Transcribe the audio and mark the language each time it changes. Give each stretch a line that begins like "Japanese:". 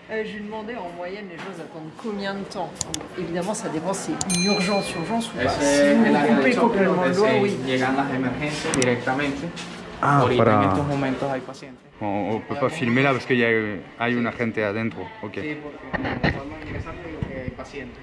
French: Je lui demandais en moyenne les gens attendent combien de temps. Évidemment, ça dépend si c'est une urgence ou pas. Si vous coupez complètement le doigt, oui.
Spanish: Llegan las emergencias directamente. Ah, Ahorita en para... estos momentos hay pacientes.
French: On peut pas filmer là parce qu'il y a
Spanish: una gente adentro. Ok. Sí, porque no podemos ingresar porque hay pacientes.